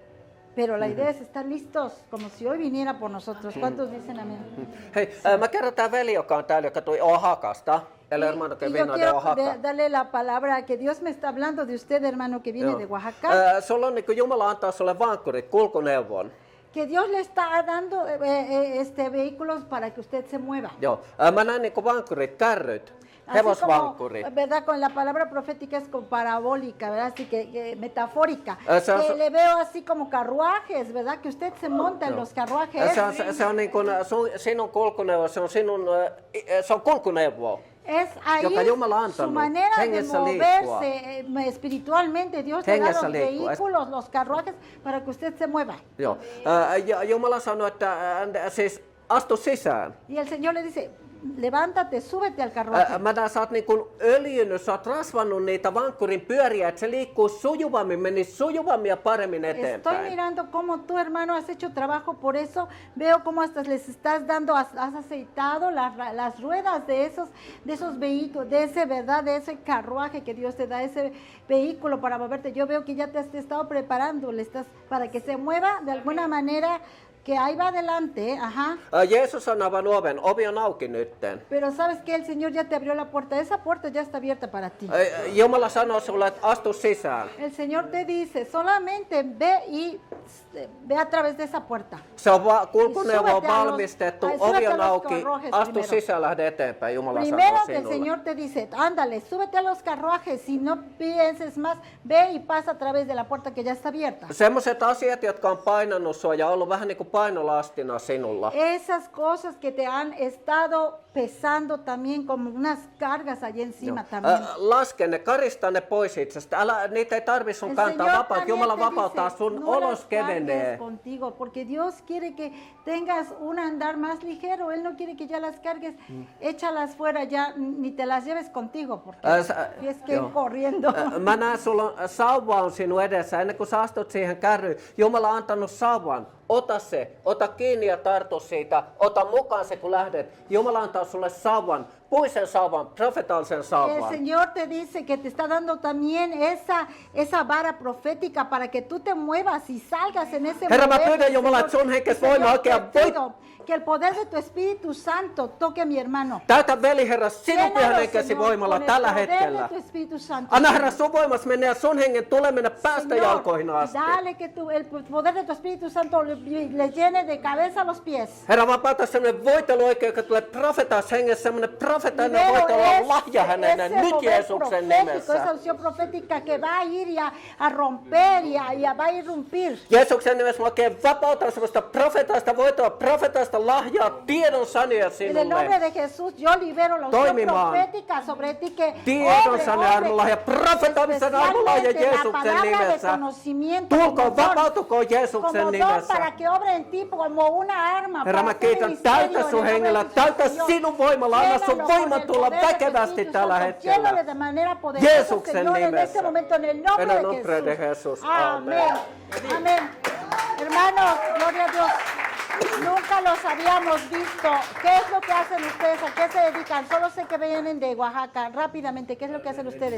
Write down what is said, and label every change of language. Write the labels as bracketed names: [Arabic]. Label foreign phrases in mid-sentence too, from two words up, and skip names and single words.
[Spanish] Pero la idea es estar listos, como si hoy viniera por nosotros. ¿Cuántos dicen amén? [Finnish] Hei, mä kerron tää veli, joka on täällä, joka tuli Oaxacasta. [Spanish] El hermano que Y yo vino de quiero Oaxaca. darle la palabra que Dios me está hablando de usted, hermano, que viene [Finnish] Joo. [Spanish] de Oaxaca. [Finnish] Sulla on niin kuin Jumala antaa sulle vankkurit, kulkuneuvon. [Spanish] Que Dios le está dando vehículos para que usted se mueva. [Finnish] Joo. Mä näin niin kuin vankkurit, kärryt, [Spanish] Así [Finnish] hevosvankkurit. [Spanish] como, ¿verdad? Con la palabra profética es como parabólica, ¿verdad? Así que metafórica. [Finnish] Se- [Spanish] Que le veo así como carruajes, ¿verdad? Que usted se monta en los carruajes. [Finnish] Se on niin kuin sinun kulkuneuvo, se on kulkuneuvo. [Spanish] Es ahí [Finnish] Joka Jumala on [Spanish] su [Finnish] antanut [Spanish] manera de [Finnish] hengessä [Spanish] moverse espiritualmente. Dios le da [Finnish] Hengessä [Spanish] los [Finnish] liikkua. [Spanish] vehículos, los carruajes, para que usted se mueva. [Finnish] Joo. Ja Jumala sanoi, että siis astu sisään. [Spanish] Y el Señor le dice, levántate, súbete al carruaje. [Finnish] Mä näen, sä oot niin kuin öljynyt, sä oot rasvannut niitä vankkurin pyöriä, että se liikkuu sujuvammin, menisi sujuvammin ja paremmin [Spanish] Estoy [Finnish] eteenpäin. [Spanish] mirando cómo tú, hermano, has hecho trabajo por eso. Veo cómo hasta les estás dando, has aceitado las ruedas de esos vehículos, de ese, ¿verdad? De ese carruaje que Dios te da, ese vehículo para moverte. Yo veo que ya te has estado preparando, para que se mueva de alguna manera, que ahí va adelante, ajá. [Finnish] Jeesus on avannut oven, ovi on auki nytten. [Spanish] Pero sabes que el Señor ya te abrió la puerta, esa puerta ya está abierta para ti. [Finnish] Jumala sanoo sulle, että astu sisään. [Spanish] El Señor te dice, solamente ve a través de esa puerta. [Finnish] Se on kulkuneuvo on [Spanish] Súbete a los- [Finnish] valmistettu, [Spanish] ay, [Finnish] ovi [Spanish] súbete a [Finnish] on [Spanish] los [Finnish] auki, [Spanish] carruajes [Finnish] astu [Spanish] primero. [Finnish] sisään, lähde eteenpäin, Jumala [Spanish] Primero [Finnish] sanoo [Spanish] que el [Finnish] sinulle. [Spanish] Señor te dice, ándale, súbete a los carruajes, si no pienses más, ve y pasa a través de la puerta que ya está abierta. [Finnish] Semmoiset asiat, jotka on painanut sua ja ollut vähän niin kuin painolastina sinulla. [Spanish] Esas cosas que te han estado pesando también como unas cargas allá encima también. [Finnish] Laske ne, karista ne pois itsestä. Niitä ei tarvi sun [Spanish] El [Finnish] kantaa [Spanish] Señor [Finnish] vapaat. [Spanish] también [Finnish] Jumala [Spanish] te [Finnish] vapauttaa [Spanish] dice, [Finnish] sun [Spanish] no [Finnish] olos [Spanish] las cargues [Finnish] kevenee. [Spanish] contigo, porque Dios quiere que tengas un andar más ligero. Él no quiere que ya las cargues, échalas fuera ya, ni te las lleves contigo, porque tienes que ir [Finnish] joo. [Spanish] corriendo. [Finnish] Mä näen, sulla on, sauva on sinun edessä. Ennen kuin sä astut siihen kärryyn, Jumala on antanut sauvan. Ota se, ota kiinni ja tartu siitä. Ota mukaan se, kun lähdet. Jumala antaa sulle sauvan, puisen sauvan, profetaalisen [Spanish] El [Finnish] sauvan. [Spanish] Señor te dice que te está dando también esa vara profética para que tú te muevas y salgas en ese [Finnish] Herra, mä [Spanish] mover [Finnish] pyydän [Spanish] del [Finnish] Jumala, [Spanish] Señor. [Finnish] että sun henkes [Spanish] Señor, [Finnish] voima oikein [Spanish] te [Finnish] voi. [Spanish] pido que el poder de tu Espíritu Santo toque a mi hermano. [Finnish] Täytä veli, Herra, sinun pyhän [Spanish] Llénalo, [Finnish] henkesi [Spanish] Señor, [Finnish] voimalla [Spanish] con el [Finnish] tällä [Spanish] poder [Finnish] hetkellä. [Spanish] de tu Espíritu Santo. [Finnish] Anna, Herra, sun voimas mennä ja sun hengen tulee mennä päästä [Spanish] Señor, [Finnish] jalkoihin asti. [Spanish] dale que el poder de tu Espíritu Santo le llene de cabeza a los pies. [Finnish] Herra, vapauta semmoinen voitelu oikein, joka tulee profetaas hengessä, semmoinen profetainen [Spanish] Libero [Finnish] voitelu on lahja hänelle [Spanish] ese [Finnish] nyt [Spanish] poder [Finnish] Jeesuksen [Spanish] profético, esa [Finnish] nimessä. [Spanish] unción profética que va a ir y a romper y va a irrumpir. [Finnish] Jeesuksen nimessä mä oikein vapautan semmoista profetaista voitoa, profetaista lahjaa, tiedon sanoja [Spanish] En el nombre [Finnish] sinulle. [Spanish] de Jesús, yo libero la unción [Finnish] Toimimaan. [Spanish] profética sobre ti que [Finnish] Tiedon sanoja armolahja, profetaamisen armolahja [Spanish] especialmente la [Finnish] Jeesuksen [Spanish] palabra de [Finnish] nimessä. [Spanish] conocimiento como [Finnish] Tulkoon, [Spanish] don, [Finnish] vapautukoon Jeesuksen [Spanish] como don [Finnish] nimessä. [Spanish] para que obre en ti como una arma. [Finnish] Herra, mä [Spanish] para hacer [Finnish] kiitän, [Spanish] ministerio [Finnish] täytä [Spanish] en el [Finnish] sun [Spanish] nombre [Finnish] hengellä, [Spanish] de [Finnish] täytä [Spanish] Jesús, Señor. [Finnish] sinun voimalla, anna sun [Spanish] Llénalo [Finnish] voima [Spanish] con el [Finnish] tulla [Spanish] poder de tu [Finnish] väkevästi [Spanish] Espíritu [Finnish] tällä [Spanish] Santo. [Finnish] hetkellä. [Spanish] Llénalo de manera poderosa, [Finnish] Jeesuksen [Spanish] Señor, en [Finnish] nimessä. [Spanish] este momento, en el nombre En el de nombre de Jesús. Jesús. Amén. Amén. Hermanos, gloria a Dios. Nunca los habíamos visto. ¿Qué es lo que hacen ustedes? ¿A qué se dedican? Solo sé que vienen de Oaxaca. Rápidamente, ¿qué es lo que hacen ustedes?